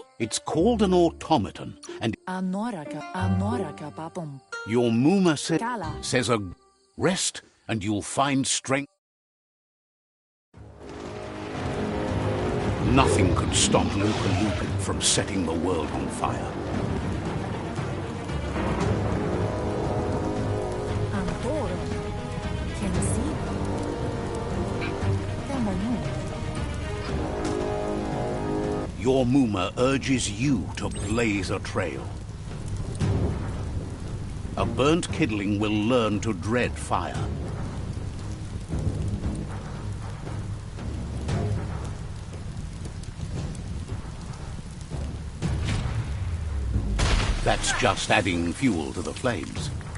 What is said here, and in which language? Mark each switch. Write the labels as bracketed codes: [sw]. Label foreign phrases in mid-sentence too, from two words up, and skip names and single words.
[en] It's called an automaton, and Anoraka papum. your Muma Kala. says a rest and you'll find strength. Nothing could stop Luka Lupin from setting the world on fire. Antoro. Kensi. Temonu. Your Muma urges you to blaze a trail. A burnt kidling will learn to dread fire. That's just adding fuel to the flames.